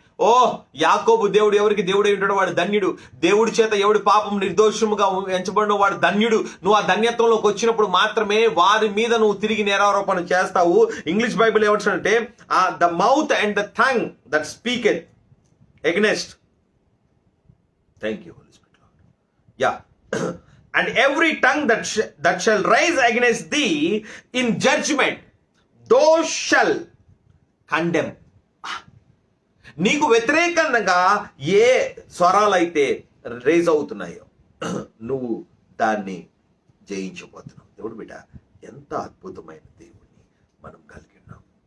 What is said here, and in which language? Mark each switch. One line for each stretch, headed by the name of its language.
Telugu: ఓ యాకోబు దేవుడు ఎవరికి దేవుడు ఉంటాడో వాడు ధన్యుడు. దేవుడి చేత ఎవడి పాపం నిర్దోషముగా ఎంచబడిన వాడు ధన్యుడు. నువ్వు ఆ ధన్యత్వంలోకి వచ్చినప్పుడు మాత్రమే వారి మీద నువ్వు తిరిగి నేరారోపణ చేస్తావు.
English: English Bible ఏమంటాడంటే, the mouth and the tongue that speaketh against. Thank you Holy Spirit. Yeah. And every tongue that shall rise against thee in judgment, those shall condemn.
Telugu: నీకు వ్యతిరేకంగా ఏ స్వరాలైతే రేజ్ అవుతున్నాయో నువ్వు దాన్ని జయించబోతున్నావు. దేవుడు బిడ్డ, ఎంత అద్భుతమైన దేవుడిని మనం కలిగి ఉన్నాం.